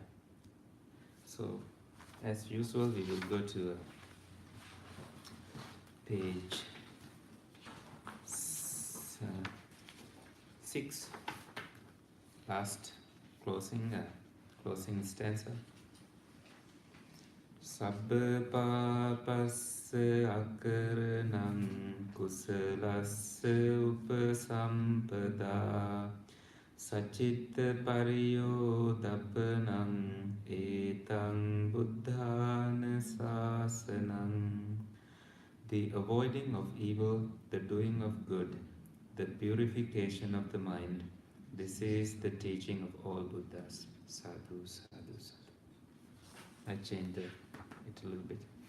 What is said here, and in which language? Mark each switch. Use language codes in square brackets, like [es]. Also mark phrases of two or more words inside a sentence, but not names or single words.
[en] So, as usual, we will go to page 6, last closing stanza. [pi] Sabba papassa akaranam kusalassa upasampada sacitta pariyodapanam etang buddhana sasanam. [en] The avoiding of evil, the doing of good, the purification of the mind, this is the teaching of all Buddhas. [pi] Sadhu, sadhu, sadhu. [en] I changed it a little bit.